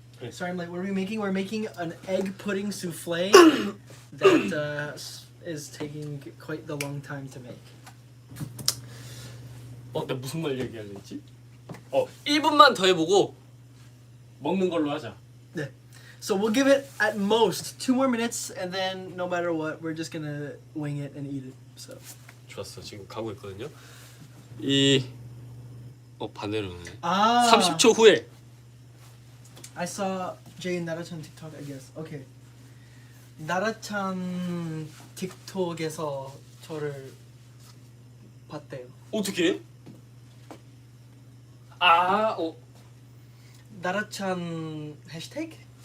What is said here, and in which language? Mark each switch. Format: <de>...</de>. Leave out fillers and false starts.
<en>Sorry, I'm like, what are we making? We're making an egg pudding souffle that is taking quite the long time to make.</en> <ko>나 무슨 말 얘기하려 했지? 1분만 더 해보고 먹는 걸로 하자. 네.</ko> <en>So we'll give it at most 2 more minutes, and then no matter what, we're just gonna wing it and eat it. So.</en> <ko>좋았어. 지금 가고 있거든요. 반대로네. 30초 후에.</ko> <en>I saw Jay and Nara-chan TikTok, I guess. Okay.</en> <ko>Nara-chan TikTok에서 저를 봤대요. 어떻게? Nara-chan 해시태그?</ko>